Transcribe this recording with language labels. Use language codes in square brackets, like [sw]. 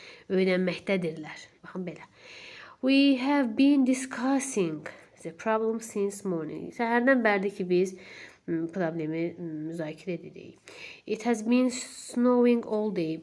[az] Öyrənməkdədirlər. Baxın belə. [en] We have been discussing the problem since morning. [az] Səhərdən bərdir ki, biz problemi müzakirə edirik. [en] It has been snowing all day.